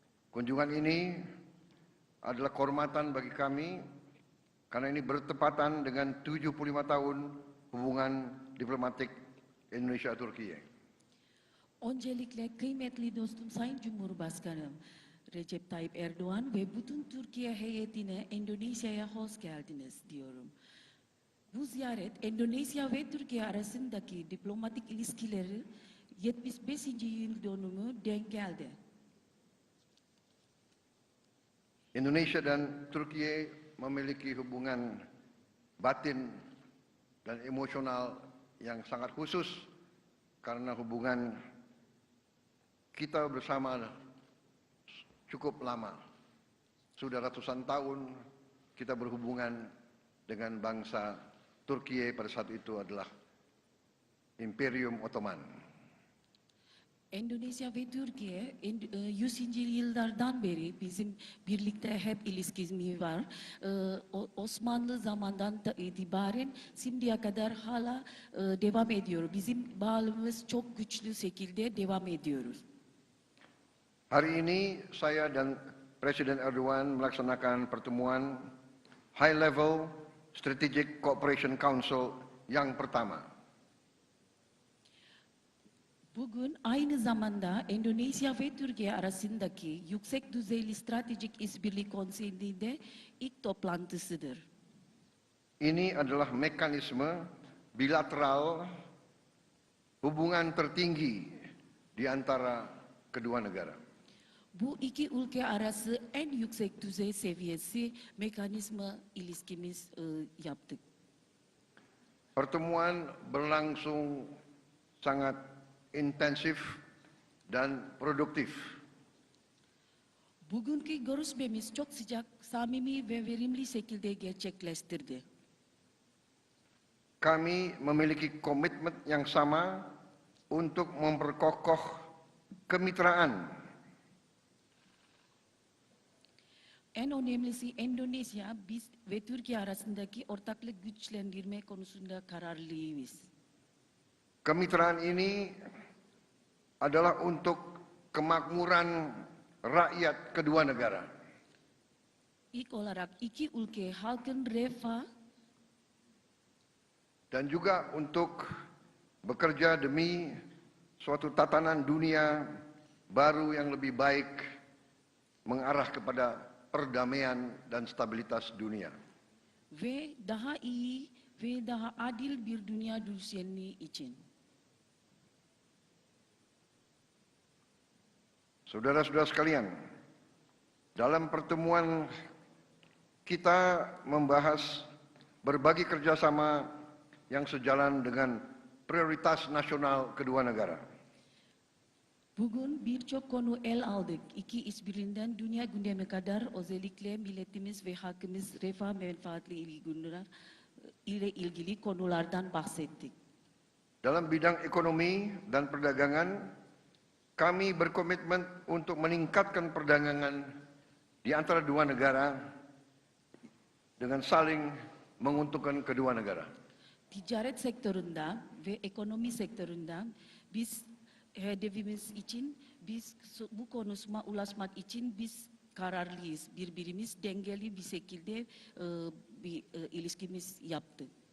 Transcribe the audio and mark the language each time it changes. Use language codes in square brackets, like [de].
[id] Kunjungan ini adalah kehormatan bagi kami karena ini bertepatan dengan 75 tahun hubungan diplomatik Indonesia-Türkiye. [tr] Öncelikle kıymetli dostum Sayın Cumhurbaşkanım Recep Tayyip Erdoğan ve bütün Türkiye heyetine Endonezya'ya hoş geldiniz diyorum. Bu ziyaret Endonezya ve Türkiye arasındaki diplomatik ilişkileri 75. yıl dönümü denk geldi. [id] Indonesia dan Turkiye memiliki hubungan batin dan emosional yang sangat khusus karena hubungan kita bersama cukup lama. Sudah ratusan tahun kita berhubungan dengan bangsa Turkiye pada saat itu adalah Imperium Ottoman. [tr] Endonezya ve Türkiye 100. yıllardan beri bizim birlikte hep ilişkimiz var. Osmanlı zamandan itibaren şimdiye kadar hala devam ediyor. Bizim bağlılığımız çok güçlü şekilde devam ediyoruz. [id] Hari ini saya dan Presiden Erdogan melaksanakan pertemuan High Level Strategic Cooperation Council yang pertama. [tr] Bugün aynı zamanda Endonezya ve Türkiye arasındaki yüksek düzeyli stratejik işbirliği konseyinde ilk toplantısıdır. [id] Ini adalah mekanisme bilateral hubungan tertinggi di antara kedua negara. [tr] Bu iki ülke arası en yüksek düzey seviyesi mekanizma ilişkimiz yaptık. [id] Pertemuan berlangsung sangat intensif dan produktif. [tr] Bugünkü görüşmemiz çok sıcak, samimi ve verimli şekilde gerçekleştirdi. [id] Kami memiliki komitmen yang sama untuk memperkokoh kemitraan [tr] En önemlisi Endonezya, biz ve Türkiye arasındaki ortaklık güçlendirme konusunda kararlıyız. [id] Kemitraan ini adalah untuk kemakmuran rakyat kedua negara. [tr] İlk olarak iki ülke halkın refah [id] Dan juga untuk bekerja demi suatu tatanan dunia baru yang lebih baik mengarah kepada perdamaian dan stabilitas dunia. [tr] ve daha iyi ve daha adil bir dünya düzeni için. [id] Saudara-saudara sekalian, dalam pertemuan kita membahas berbagai kerjasama yang sejalan dengan prioritas nasional kedua negara. [tr] Bugün birçok konu el aldık. İki işbirliğinden dünya gündeme kadar özellikle milletimiz ve halkımız refah menfaatli ilgili konulardan bahsettik. [id] Dalam bidang ekonomi dan perdagangan, kami berkomitmen untuk meningkatkan perdagangan di antara dua negara dengan saling menguntungkan kedua negara. [tr] Ticaret sektöründe ve ekonomi sektöründe biz hedefimiz için bu konuşma ulaşmak için biz kararlıyız. Birbirimiz dengeli bir şekilde bir ilişkimiz yaptık.